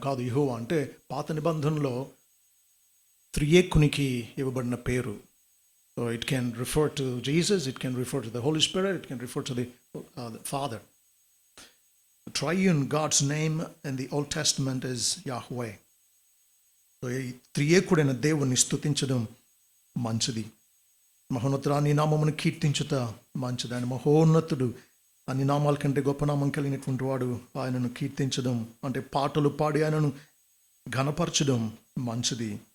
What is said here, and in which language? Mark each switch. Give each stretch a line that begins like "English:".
Telugu: కాదు, యెహోవా అంటే పాత నిబంధనలో త్రియేకునికి ఇవ్వబడిన పేరు.
English: So it can refer to Jesus, it can refer to the Holy Spirit, it can refer to the Father. The triune God's name in the Old Testament is Yahweh.
Telugu: So ఈ త్రియేకుడైన దేవుని స్తుతించడం మంచిది. మహోన్నతుడా నీ నామమును కీర్తించుట మంచిది. ఆయన మహోన్నతుడు, అన్ని నామాల కంటే గొప్ప నామం కలిగినటువంటి వాడు. ఆయనను కీర్తించడం అంటే పాటలు పాడి ఆయనను ఘనపరచడం మంచిది.